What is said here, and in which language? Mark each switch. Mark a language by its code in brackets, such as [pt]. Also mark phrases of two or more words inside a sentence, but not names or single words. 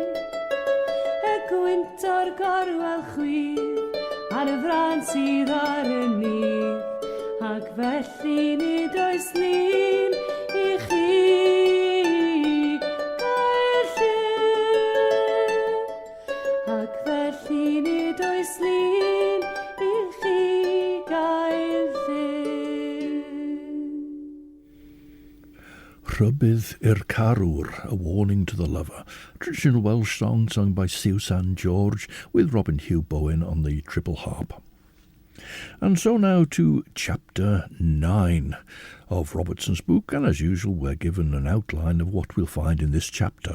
[cy] Y gwynt o'r gorwel chwith a'r y fran sydd ar y nyth, ac felly nid oes lun I chi gael llun. Ac felly nid oes lun I chi gael llun. Rhybydd i'r carwr, [en] a warning to the lover. Traditional Welsh song sung by Susan George with Robin Hugh Bowen on the triple harp. And so now to chapter 9 of Robertson's book, and as usual we're given an outline of what we'll find in this chapter.